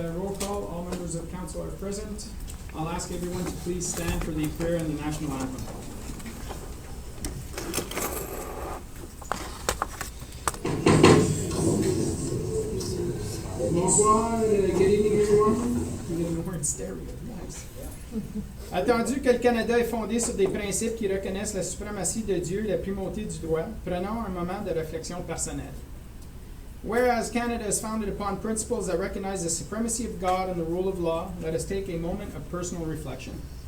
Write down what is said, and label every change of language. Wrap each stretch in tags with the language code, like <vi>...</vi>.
<en>Roll call, all members of council are present. I'll ask everyone to please stand for the prayer and the national anthem. Bonsoir, good evening everyone. We're in stereo, nice.</en> <fr>Attendu que le Canada est fondé sur des principes qui reconnaissent la suprématie de Dieu et la primauté du droit, prenons un moment de réflexion personnelle.</fr> <en>Whereas Canada is founded upon principles that recognize the supremacy of God and the rule of law, let us take a moment of personal reflection.</en>